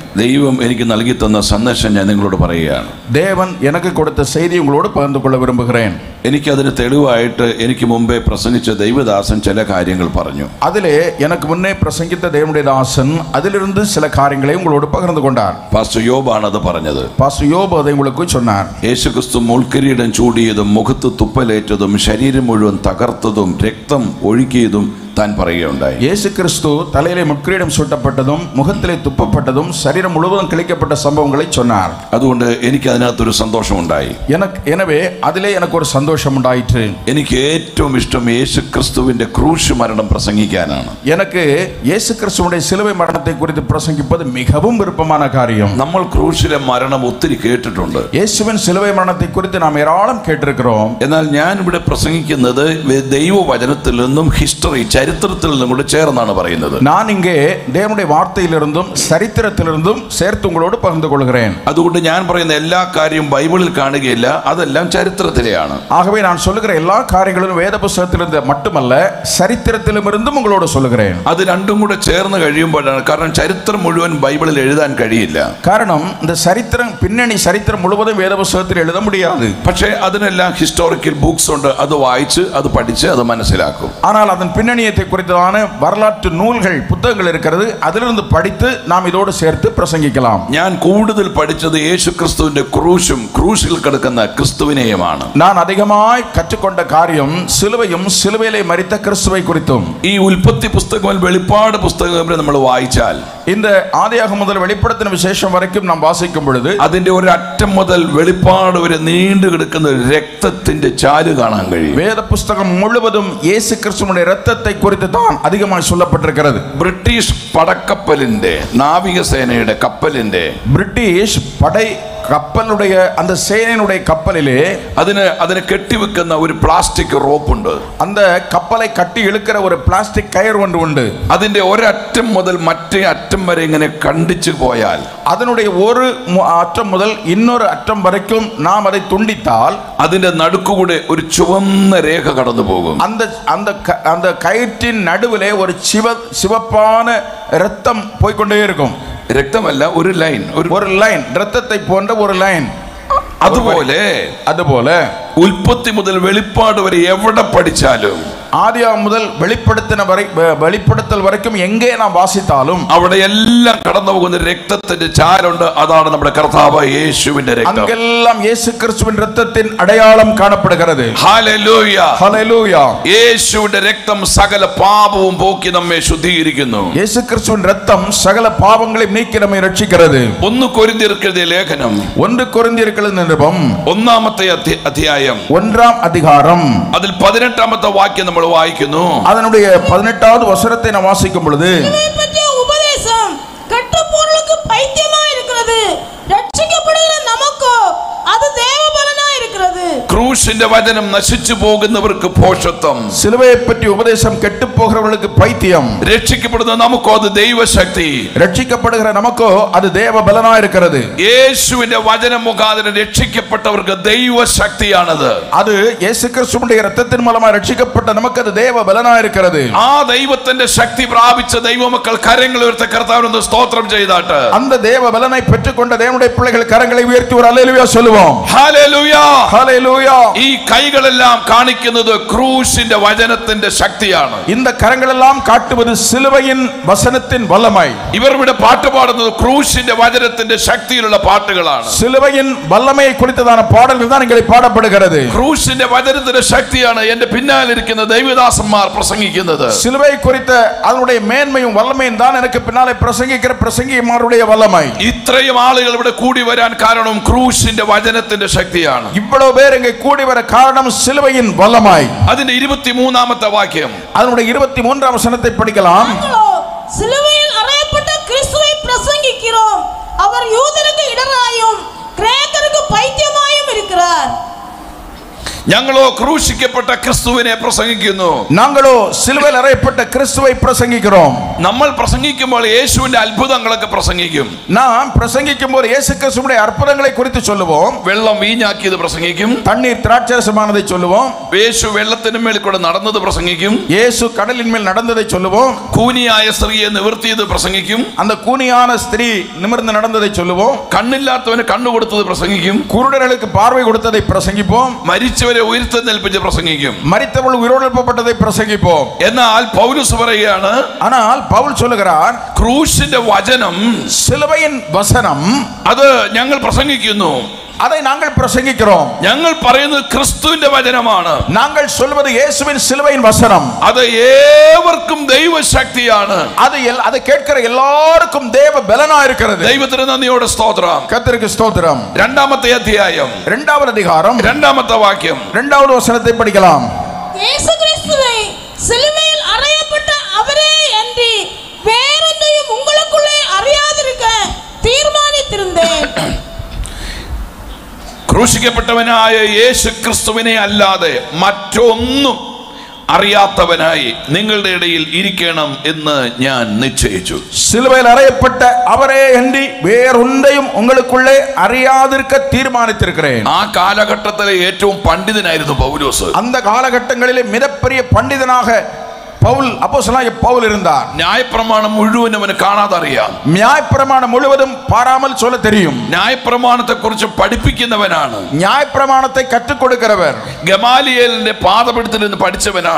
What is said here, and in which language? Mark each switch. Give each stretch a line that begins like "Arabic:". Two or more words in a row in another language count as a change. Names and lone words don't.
Malayalam: ദൈവം എനിക്ക് നൽകി തന്ന സന്ദേശം ഞാൻ നിങ്ങളോട് പറയുകയാണ്.
Tamil: தேவன் எனக்கு கொடுத்த செய்தி உங்களோடு பகிர்ந்து கொள்ள விரும்புகிறேன்.
Malayalam: എനിക്കതിന് തെളിവായിട്ട് എനിക്ക് മുമ്പേ പ്രസംഗിച്ച ദൈവദാസൻ ചില കാര്യങ്ങൾ പറഞ്ഞു.
Tamil: அதிலே எனக்கு முன்னே பிரசங்கித்த தேவனுடைய தாசன் அதிலிருந்து சில காரியங்களை உங்களோடு பகிர்ந்து கொண்டார்.
Malayalam: പാസ്റ്റർ യോബാണ് അത് പറഞ്ഞത്.
Tamil: பாஸ்டர் யோபு அதை உங்களுக்கு சொன்னார்.
Malayalam: യേശുക്രിസ്തു മുൾക്കിരീടം ചൂടിയതും മുഖത്ത് തുപ്പലേറ്റതും ശരീരം മുഴുവൻ തകർത്തതും രക്തം ഒഴുകിയതും താൻ പറയുകയുണ്ടായി.
Tamil: இயேசு கிறிஸ்து தலையிலே முட்கிரீடம் சூட்டப்பட்டதும் முகத்திலே துப்பப்பட்டதும் சரீரம் முழுவதும் கிழிக்கப்பட்ட சம்பவங்களை சொன்னார்.
Malayalam: അതുകൊണ്ട് എനിക്ക് അതിനകത്തൊരു സന്തോഷമുണ്ടായി.
Tamil: எனவே அதிலே எனக்கு ஒரு சந்தோஷம் உண்டாயிற்று.
Malayalam: എനിക്ക് ഏറ്റവും ഇഷ്ടം യേശുക്രിസ്തുവിന്റെ ക്രൂശ് മരണം പ്രസംഗിക്കാനാണ്.
Tamil: எனக்கு இயேசு கிறிஸ்துவினுடைய சிலுவை மரணத்தை குறித்து பிரசங்கிப்பது மிகவும் விருப்பமான காரியம்.
Malayalam: നമ്മൾ ക്രൂശിലെ മരണം ഒത്തിരി കേട്ടിട്ടുണ്ട്.
Tamil: இயேசுவின் சிலுவை மரணத்தை குறித்து நாம் ஏராளம் கேட்டிருக்கிறோம்.
Malayalam: എന്നാൽ ഞാൻ ഇവിടെ പ്രസംഗിക്കുന്നത് ദൈവവചനത്തിൽ നിന്നും ഹിസ്റ്ററി ചരിത്രത്തിൽ നിന്നും കൂടെ ചേർന്നാണ് പറയുന്നത്.
Tamil: நான் இங்கே தேவனுடைய வார்த்தையிலிருந்தும் சரித்திரத்திலிருந்தும் சேர்த்து உங்களோடு பகிர்ந்து கொள்கிறேன்.
Malayalam: അതുകൊണ്ട് ഞാൻ പറയുന്ന എല്ലാ കാര്യവും ബൈബിളിൽ കാണുകയില്ല, അതെല്ലാം ചരിത്രത്തിലെയാണ്.
Tamil: ஆகவே நான் சொல்லுகிற எல்லா காரியங்களும் வேத புத்தகத்திலிருந்து மட்டுமல்ல சரித்திரத்திலும் இருந்தும் உங்களோடு சொல்லுகிறேன்.
Malayalam: അത് രണ്ടും കൂടെ ചേർന്ന് കഴിയുമ്പോഴാണ്, കാരണം ചരിത്രം മുഴുവൻ ബൈബിളിൽ എഴുതാൻ കഴിയില്ല.
Tamil: காரணம் இந்த சரித்திரம் பின்னணி சரித்திரம் முழுவதும் வேத புத்தகத்தில் எழுத முடியாது.
Malayalam: പക്ഷേ അതിനെല്ലാം
English: historical books
Malayalam: ഉണ്ട്, അത് വായിച്ച് അത് പഠിച്ച് അത് മനസ്സിലാക്കും.
Tamil: ஆனால் அதன் பின்னணியத்தை குறித்தான வரலாற்று நூல்கள் புத்தகங்கள் இருக்கிறது, அதிலிருந்து படித்து நாம் இதோடு சேர்த்து பிரசங்கிக்கலாம்.
Malayalam: ഞാൻ കൂടുതൽ പഠിച്ചത് യേശുക്രിസ്തുവിന്റെ ക്രൂശും ക്രൂശിൽ കിടക്കുന്ന ക്രിസ്തുവിനെയുമാണ്.
Tamil: நான் அதிகமாய் கற்றுக்கொண்ட காரியம் சிலுவையும் சிலுவையிலே மரித்த கிறிஸ்துவை குறித்தும்.
Malayalam: ഈ ഉൽപ്പത്തി പുസ്തകം വെളിപ്പാട് പുസ്തകം നമ്മൾ വായിച്ചാൽ
Tamil: இந்த ஆதியாகமம் முதல் வெளிப்படுத்தின விசேஷம் வரைக்கும் நாம் வாசிக்கும் பொழுது
Malayalam: അതിന്റെ ഒരു അറ്റം മുതൽ വെളിപ്പാട് വരെ നീണ്ടു കിടക്കുന്ന രക്തത്തിന്റെ ചാല് കാണാൻ കഴിയും.
Tamil: வேத புஸ்தகம் முழுவதும் இயேசு கிறிஸ்துவினுடைய இரத்தத்தை குறித்து தான் அதிகமாக சொல்லப்பட்டிருக்கிறது.
Malayalam: ബ്രിട്ടീഷ് പടക്കപ്പലിന്റെ നാവികസേനയുടെ കപ്പലിന്റെ
Tamil: பிரிட்டிஷ் படை കപ്പലുடைய அந்த சேனையினுடைய கப்பலிலே
Malayalam: അതിനെ കെട്ടിവെക്കുന്ന ഒരു
English: plastic rope
Malayalam: ഉണ്ട്.
Tamil: அந்த கப்பலை கட்டி இழுக்கிற ஒரு பிளாஸ்டிக் கயிறு ஒன்று உண்டு.
Malayalam: അതിന്റെ ഒരറ്റം മുതൽ മറ്റേ അറ്റം വരെ ഇങ്ങനെ കണ്ടിച്ചു പോയാൽ
Tamil: அதனுடைய ஒரு அற்றம் முதல் இன்னொரு அற்றம் வரைக்கும் நாம் அதை துண்டித்தால்
Malayalam: അതിന്റെ നടുക്കുകൂടെ ഒരു ചുവന്ന രേഖ കടന്നു പോകും.
Tamil: அந்த கயிற்றின் நடுவிலே ஒரு சிவப்பான இரத்தம் போய்கொண்டே இருக்கும்.
Malayalam: രക്തമല്ല, ഒരു ലൈൻ, ഒരു ലൈൻ, രക്തത്തെ പോன்ற ഒരു ലൈൻ. അതുപോലെ ഉൽപ്പത്തി മുതൽ വെളിപ്പാട് വരെ എവിടെ പഠിച്ചാലും,
Tamil: ஆதியாகமம் முதல் வெளிப்படுத்தல் வரைக்கும் எங்கே நாம் வாசித்தாலும்
Malayalam: അവിടെ എല്ലാം കടന്നു പോകുന്ന രക്തത്തിന്റെ ചാലുണ്ട്. അതാണ് നമ്മുടെ കർത്താവ് യേശുവിന്റെ രക്തം.
Tamil: அங்கெல்லாம் இயேசு கிறிஸ்துவின் இரத்தத்தின் அடையாளம் காணப்படுகிறது.
Malayalam: ഹല്ലേലൂയ, ഹല്ലേലൂയ. യേശുവിന്റെ രക്തം സകല പാപവും പോക്കി നമ്മെ ശുദ്ധീകരിക്കുന്നു.
Tamil: இயேசு கிறிஸ்துவின் இரத்தம் சகல பாவங்களையும் நீக்கி நம்மை ரட்சிக்கிறது.
Malayalam: 1 കൊരിന്ത്യർക്ക് എഴുതിയ ലേഖനം 1 കൊരിന്ത്യർക്ക് എഴുതിയ നിരുപം 1-ാമത്തെ അധ്യായം
Tamil: 1-ാം அதிகாரம்
Malayalam: അതിൽ 18-ാമത്തെ വാക്യം നമ്മൾ വായിക്കുന്നു.
Tamil: அதனுடைய 18வது வசனத்தை நாம் வாசிக்கும் பொழுது உபதேசம் கட்டுப்போர்களுக்கு பைத்தியமா இருக்கிறது, ரட்சிக்கப்படுகிற நமக்கோ அது தேவபலனா இருக்கிறது.
Malayalam: ക്രൂശിന്റെ വചനം നശിച്ചു പോകുന്നവർക്ക് ഭോഷത്വം,
Tamil: சிலுவையை பற்றி உபதேசம் கெட்டு போகிறவர்களுக்கு பைத்தியம்,
Malayalam: രക്ഷിക്കപ്പെടുന്ന നമുക്കോ അത് ദൈവശക്തി.
Tamil: ரட்சிக்கப்படுகிற நமக்கோ அது தேவ பலனா இருக்கிறது.
Malayalam: യേശുവിന്റെ വചനം മുഖാന്തരം രക്ഷിക്കപ്പെട്ടവർക്ക് ദൈവശക്തിയാണത്.
Tamil: அது இயேசு கிறிஸ்துவினுடைய இரத்தத்தின் மூலமா ரட்சிக்கப்பட்ட நமக்கு அது தேவ பலனா இருக்கிறது.
Malayalam: ആ ദൈവത്തിന്റെ ശക്തി പ്രാപിച്ച ദൈവമക്കൾ കരങ്ങൾ ഉയർത്തി കർത്താവിനെ സ്തോത്രം ചെയ്താട്ട്
Tamil: அந்த தேவ பலனை பெற்றுக்கொண்ட தேவனுடைய பிள்ளைகள் கரங்களை உயர்த்தி ஒரு அல்லேலூயா சொல்லுவோம்.
Malayalam: ഹല്ലേലൂയ, ഹല്ലേലൂയ. ഈ കൈകളെല്ലാം കാണിക്കുന്നത് ക്രൂശിന്റെ വചനത്തിന്റെ ശക്തിയാണ്.
Tamil: இந்த கரங்களெல்லாம் காட்டுவது சிலுவையின் வசனத்தின் வல்லமை.
Malayalam: ഇവർ ഇവിടെ പാട്ട് പാടുന്നത് ക്രൂശിന്റെ വചനത്തിന്റെ ശക്തിയിലുള്ള പാട്ടുകളാണ്.
Tamil: சிலுவையின் வல்லமையை குறித்ததான பாடல்கள் தான் இங்கே பாடப்படுகிறது.
Malayalam: ക്രൂശിന്റെ വചനത്തിന്റെ ശക്തിയാണ് എന്റെ പിന്നാലിരിക്കുന്ന ദൈവദാസന്മാർ പ്രസംഗിക്കുന്നത്.
Tamil: சிலுவை குறித்த அதனுடைய மேன்மையும் வல்லமையும் தான் எனக்கு பின்னாலே பிரசங்கிக்கிற பிரசங்கிமாருடைய வல்லமை.
Malayalam: ഇത്രയും ആളുകൾ ഇവിടെ കൂടി വരാൻ കാരണം ക്രൂശിന്റെ വചനത്തിന്റെ ശക്തിയാണ്.
Tamil: இவ்வளவு பேர் இங்கே கூடி வர காரணம் சிலுவையின் வல்லமை.
Malayalam: അതിന്റെ 23-ാമത്തെ വാക്യം,
Tamil: அதனுடைய 23-ாம் வசனத்தை படிக்கலாம். சிலுவையில் அறையப்பட்ட கிறிஸ்துவை பிரசங்கிக்கிறோம், அவர் யூதருக்கு இடராயும் கிரேக்கருக்கு பைத்தியமாயும் இருக்கிறார்.
Malayalam: ഞങ്ങളോ ക്രൂശിക്കപ്പെട്ട ക്രിസ്തുവിനെ പ്രസംഗിക്കുന്നു.
Tamil: நாங்களோ சிலுவையில் அறையப்பட்ட கிறிஸ்துவை பிரசங்கிக்கிறோம்.
Malayalam: നമ്മൾ പ്രസംഗിക്കുമ്പോൾ യേശുവിന്റെ അത്ഭുതങ്ങളൊക്കെ പ്രസംഗിക്കും.
Tamil: நாம் பிரசங்கிக்கும்போது இயேசு கிறிஸ்துவின் அற்புதங்களை குறித்து சொல்லுவோம்.
Malayalam: വെള്ളം വീഞ്ഞാക്കിയത് പ്രസംഗിക്കും.
Tamil: தண்ணீர் திராட்சரசமானதை சொல்லுவோம்.
Malayalam: യേശു വെള്ളത്തിന് മേൽ കൂടെ നടന്നത് പ്രസംഗിക്കും.
Tamil: இயேசு கடலின் மேல் நடந்ததை சொல்லுவோம்.
Malayalam: കൂനിയായ സ്ത്രീയെ നിവർത്തിയത് പ്രസംഗിക്കും.
Tamil: அந்த கூனியான ஸ்திரீ நிமிர்ந்து நடந்ததை சொல்லுவோம்.
Malayalam: കണ്ണില്ലാത്തവന് കണ്ണു കൊടുത്തത് പ്രസംഗിക്കും.
Tamil: குருடர்களுக்கு பார்வை கொடுத்ததை பிரசங்கிப்போம்.
Malayalam: മരിച്ചവരെ ഉയർത്തെഴുന്നേൽപ്പിച്ച് പ്രസംഗിക്കും.
Tamil: மரித்தவர்கள் உயிரோடெழுப்பப்பட்டதை பிரசங்கிப்போம்.
Malayalam: എന്നാൽ പൗലോസ് പറയുകയാണ്,
Tamil: ஆனால் பவுல் சொல்லுகிறார்,
Malayalam: ക്രൂശിന്റെ വചനം,
Tamil: சிலுவையின் வசனம்,
Malayalam: അത് ഞങ്ങൾ പ്രസംഗിക്കുന്നു.
Tamil: அதை நாங்கள் பிரசங்கிக்கிறோம்.
Malayalam: ഞങ്ങൾ പറയുന്നത് ക്രിസ്തുവിന്റെ വചനമാണ്.
Tamil: நாங்கள் சொல்வது இயேசுவின் சிலுவையின் வசனம்.
Malayalam: അത് ഏവർക്കും ദൈവശക്തിയാണ്.
Tamil: அது கேட்கிற எல்லாருக்கும் தேவ பலனா இருக்கிறது.
Malayalam: ദൈവത്തിന് നന്ദിയോടെ സ്തോത്രം.
Tamil: கர்த்தருக்கு ஸ்தோத்திரம்.
Malayalam: രണ്ടാമത്തെ അധ്യായം
Tamil: 2வது அதிகாரம்
Malayalam: 2ാമത്തെ വാക്യം
Tamil: 2வது வசனத்தை படிக்கலாம். இயேசு கிறிஸ்துவை சிலுவையில் அறையப்பட்ட அவரே அன்றி வேறொன்றையும் உங்களுக்குள்ளே அறியாதிருக்க தீர்மானித்திருந்தேன்.
Malayalam: ക്രൂശിക്കപ്പെട്ടവനായ യേശു ക്രിസ്തുവിനെ അല്ലാതെ മറ്റൊന്നും അറിയാത്തവനായി നിങ്ങളുടെ ഇടയിൽ ഇരിക്കണം എന്ന് ഞാൻ നിശ്ചയിച്ചു.
Tamil: சிலுவையில் அறையப்பட்ட அவரே அன்றி வேறொன்றையும் உங்களுக்குள்ளே அறியாதிருக்க தீர்மானித்திருக்கிறேன்.
Malayalam: ആ കാലഘട്ടത്തിലെ ഏറ്റവും പണ്ഡിതനായിരുന്നു പൗലോസ്.
Tamil: அந்த காலகட்டங்களிலே மிகப்பெரிய பண்டிதனாக அப்போஸ்தலனாகிய பவுல் இருந்தார்.
Malayalam: ന്യായപ്രമാണം മുഴുവൻ അവന് കാണാതെ അറിയാം.
Tamil: நியாயப்பிரமாணம் முழுவதும் பாராமல் சொல்ல தெரியும்.
Malayalam: ന്യായപ്രമാണത്തെ കുറിച്ച് പഠിപ്പിക്കുന്നവനാണ്.
Tamil: நியாயப்பிரமாணத்தை கற்றுக் கொடுக்கிறவர்.
Malayalam: ഗമാലിയേലിന്റെ പാദപീഠത്തിൽ നിന്ന് പഠിച്ചവനാണ്.